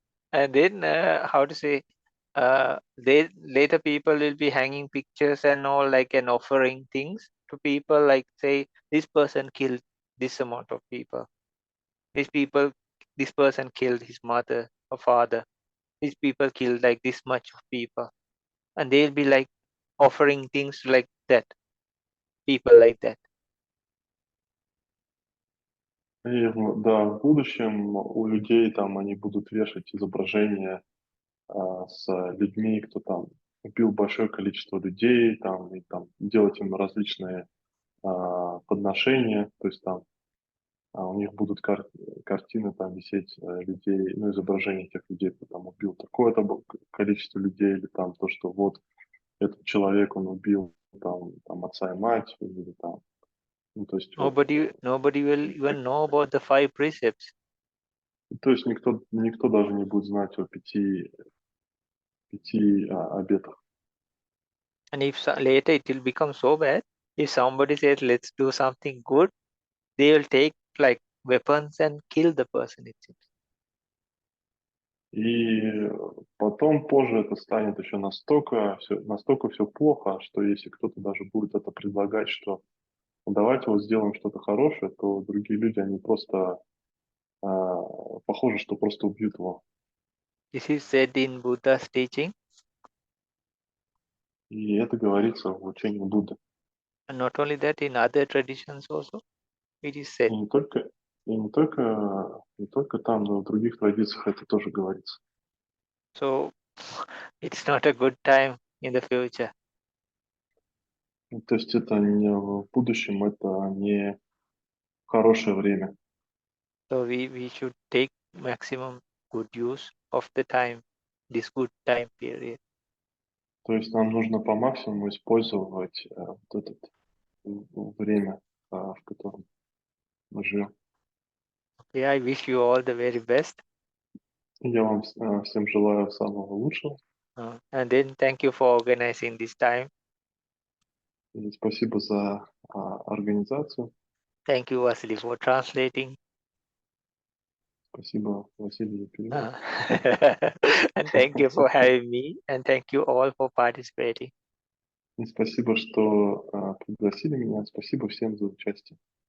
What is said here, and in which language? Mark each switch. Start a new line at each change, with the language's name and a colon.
English: And then how to say, they later people will be hanging pictures and all, like, and offering things to people, like say this person killed this amount of people, this person killed his mother or father, these people killed like this much of people, and they'll be like offering things like that, people like that.
Russian: И да, в будущем у людей там они будут вешать изображения с людьми, кто там убил большое количество людей, там, и там делать им различные подношения, то есть там у них будут картины там висеть людей, ну, изображения тех людей, кто там убил такое-то количество людей, или там то, что вот этот человек, он убил там отца и мать, или там, ну, то есть
English: Nobody will even know about the 5 precepts.
Russian: то есть никто даже не будет знать о пяти обетах.
English: And if later it will become so bad, if somebody says let's do something good, they will take like weapons and kill the person, it seems.
Russian: И потом позже это станет еще настолько все плохо, что если кто-то даже будет это предлагать, что ну, давайте вот сделаем что-то хорошее, то другие люди, они просто похоже, что просто убьют его.
English: This is said in Buddha's teaching.
Russian: И это говорится в учении Будды.
English: And not only that, in other traditions also, it is said.
Russian: И не только там, но и в других традициях это тоже говорится.
English: So it's not a good time in the future.
Russian: То есть это не в будущем, это не хорошее время.
English: So we should take maximum good use of the time, this good time period.
Russian: То есть нам нужно по максимуму использовать вот это время, в котором мы живем.
English: Yeah, I wish you all the very best.
Russian: Я вам всем желаю самого лучшего.
English: And then thank you for organizing this time.
Russian: И спасибо за организацию.
English: Thank you, Vasily, for translating.
Russian: Спасибо, Василий, за перевод.
English: And thank you for having me. And thank you all for participating.
Russian: И спасибо, что пригласили меня. Спасибо всем за участие.